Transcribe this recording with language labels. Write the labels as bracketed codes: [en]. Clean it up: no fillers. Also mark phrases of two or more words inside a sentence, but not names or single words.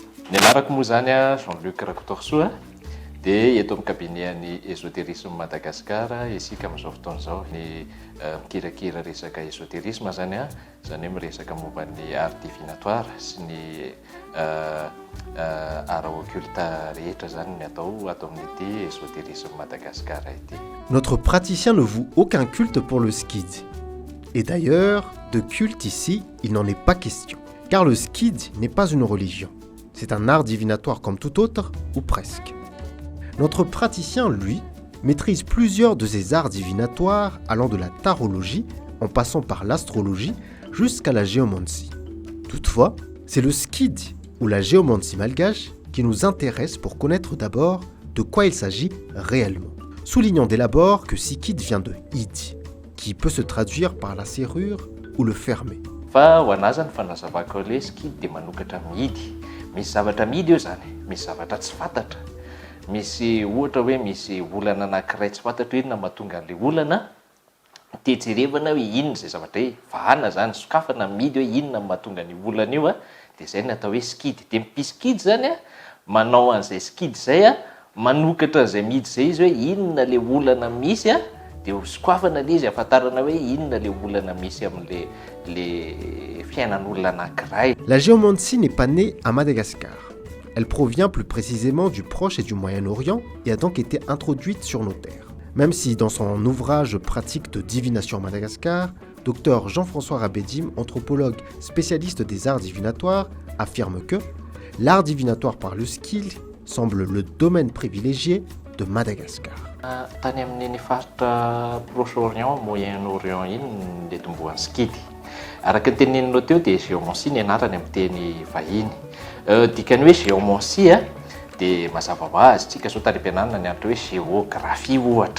[mg] Ny anarako moa zany a Jean-Luc Rakotokisoa dia eto amin'ny kabinean'ny ésotérisme Madagasikara isika amin'izao fotoana izao ny mikirakira resaka ésotérisme zany a izany hoe miresaka momba ny [fr] art divinatoire [mg] sy ny [fr] art occulte [mg] rehetra zany ny atao amin'ity ésotérisme Madagasikara ity. [fr] Notre praticien ne voue aucun culte pour le skid. Et d'ailleurs, de culte ici, il n'en est pas question. Car le skid n'est pas une religion. C'est un art divinatoire comme tout autre, ou presque. Notre praticien, lui, maîtrise plusieurs de ces arts divinatoires allant de la tarologie, en passant par l'astrologie, jusqu'à la géomancie. Toutefois, c'est le skid ou la géomancie malgache qui nous intéresse pour connaître d'abord de quoi il s'agit réellement. Soulignons dès l'abord que sikid vient de id, qui peut se traduire par la serrure ou le fermer. [mg] Fa ho anazy ny fanazavako le skid dia manokatra mihidy. Misy zavatra mihidy eo zany, misy zavatra tsy fantatra. Misy ohatra hoe misy olana anankiray tsy fantatra inona mahatonga an'ilay olana tetserevana hoe inona izay zavatra hoe vahana zany sokafana mihidy hoe inona mahatonga ny olana io dia izay no atao hoe skid. Dia mpiskid zany a manao an'izay skid izay a manokatra an'izay mihidy izay izy hoe inona le olana misy a dia sokafana le izy ahafantarana hoe inona le olana misy amin'le fiainan'olona anankiray. [fr] La géomancie n'est pas née à Madagascar. Elle provient plus précisément du Proche et du Moyen-Orient et a donc été introduite sur nos terres. Même si dans son ouvrage pratique de divination à Madagascar, Dr Jean-François Rabédim, anthropologue spécialiste des arts divinatoires, affirme que l'art divinatoire par le skid semble le domaine privilégié de Madagascar. [mg] Tany amin'ny faritra Proche-Orient, Moyen-Orient iny le tombohan'ny skid. Araka ny teneninao teo dia géomancie ny anarany amin'ny teny vahiny. Dikany hoe géomancie dia mazava ho azy tsika sao tany am-pianarana ny antony hoe géographie ohatra.